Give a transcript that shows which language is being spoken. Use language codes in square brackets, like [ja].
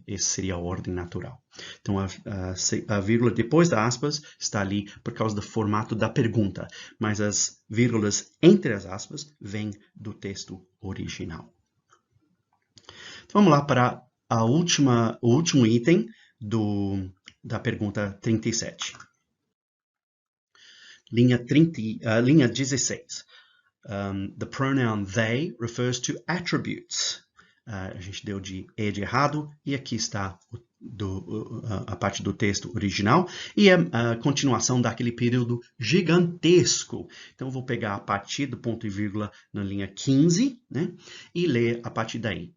[pt] Essa seria a ordem natural. Então, a vírgula depois das aspas está ali por causa do formato da pergunta, mas as vírgulas entre as aspas vêm do texto original. Então, vamos lá para o último item da pergunta 37. Linha 16. [en] The pronoun they refers to attributes. [pt] A gente deu de errado e aqui está a parte do texto original e a continuação daquele período gigantesco. Então, eu vou pegar a partir do ponto e vírgula na linha 15, né, e ler a partir daí.